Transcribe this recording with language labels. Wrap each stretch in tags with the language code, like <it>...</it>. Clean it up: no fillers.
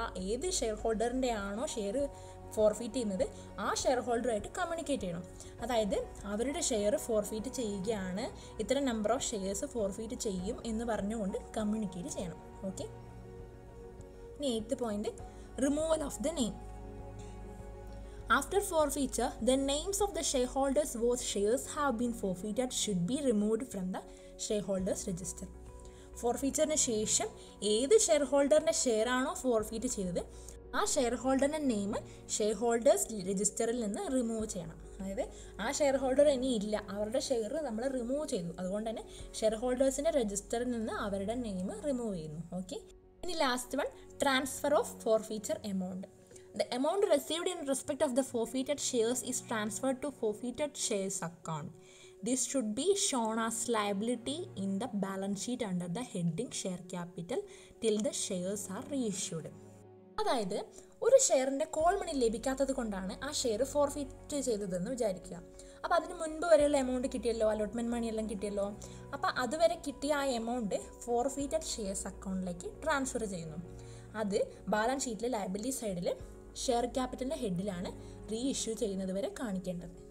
<ml>ഏത് ഷെയർ ഹോൾഡറിൻ്റെ ആണോ share forfeit ചെയ്യുന്നത് ആ ഷെയർ ഹോൾഡറായിട്ട് കമ്മ്യൂണിക്കേറ്റ് ചെയ്യണം. അതായത് അവരുടെ ഷെയർ ഫോർഫീറ്റ് ചെയ്യുകയാണ്, ഇത്ര നമ്പർ ഓഫ് ഷെയർസ് ഫോർഫീറ്റ് ചെയ്യും എന്ന് പറഞ്ഞുകൊണ്ട് കമ്മ്യൂണിക്കേറ്റ് ചെയ്യണം.</ml> <en>Okay, ഇനി eighth point, removal of the name. After forfeiture, the names of the shareholders whose shares have been forfeited should be removed from the shareholders register.</en> <ml>ഫോർഫീച്ചറിന് ശേഷം ഏത് share ഹോൾഡറിൻ്റെ share ആണോ forfeit ചെയ്തത് ആ ഷെയർ ഹോൾഡറിൻ്റെ നെയിം ഷെയർ ഹോൾഡേഴ്സ് രജിസ്റ്ററിൽ നിന്ന് remove ചെയ്യണം. അതായത് ആ ഷെയർ ഹോൾഡർ ഇനി ഇല്ല, അവരുടെ ഷെയർ നമ്മൾ റിമൂവ് ചെയ്തു, അതുകൊണ്ട് തന്നെ ഷെയർ ഹോൾഡേഴ്സിൻ്റെ രജിസ്റ്ററിൽ നിന്ന് അവരുടെ നെയിം റിമൂവ് ചെയ്യുന്നു.</ml> <en>Okay, ഇനി last one, transfer of forfeiture amount. The amount received in respect of the forfeited shares is transferred to forfeited shares account. This should be shown as liability in the balance sheet under the heading share capital till the shares are reissued.</en> <ml>അതായത് ഒരു ഷെയറിൻ്റെ call money ലഭിക്കാത്തത് കൊണ്ടാണ് ആ share forfeit ചെയ്തതെന്ന് വിചാരിക്കുക. അപ്പോൾ അതിന് മുൻപ് വരെയുള്ള എമൗണ്ട് കിട്ടിയല്ലോ, അലോട്ട്മെൻറ്റ് മണി എല്ലാം കിട്ടിയല്ലോ. അപ്പോൾ അതുവരെ കിട്ടിയ ആ എമൗണ്ട് ഫോർഫീറ്റഡ് ഷെയർസ് അക്കൗണ്ടിലേക്ക് ട്രാൻസ്ഫർ ചെയ്യുന്നു. അത് ബാലൻസ് ഷീറ്റിൽ ലയബിലിറ്റി സൈഡിൽ ഷെയർ ക്യാപിറ്റലിൻ്റെ ഹെഡിലാണ് റീ ഇഷ്യൂ ചെയ്യുന്നത് വരെ കാണിക്കേണ്ടത്.</ml>